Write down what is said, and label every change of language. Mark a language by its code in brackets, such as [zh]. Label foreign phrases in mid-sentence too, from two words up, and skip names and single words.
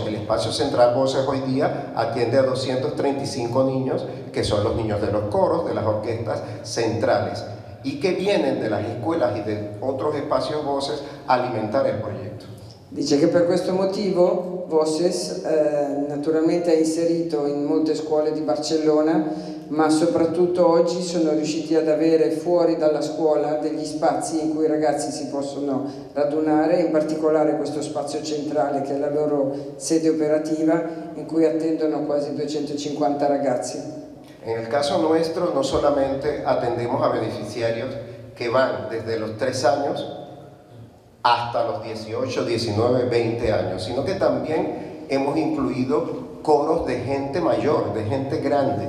[es] El espacio central Voces hoy día atiende a 235 niños, que son los niños de los coros, de las orquestas centrales, y que vienen de las escuelas y de otros espacios Voces a alimentar el proyecto. [it] Dice che per questo motivo Voces naturalmente è inserito in molte scuole di Barcellona, ma soprattutto oggi sono riusciti ad avere fuori dalla scuola degli spazi in cui i ragazzi si possono radunare, in particolare questo spazio centrale che è la loro sede operativa, in cui attendono quasi 250 ragazzi. [es] En el caso nuestro no solamente atendemos a beneficiarios que van desde los 3 años hasta los 18, 19, 20 años, sino que también hemos incluido coros de gente mayor, de gente grande.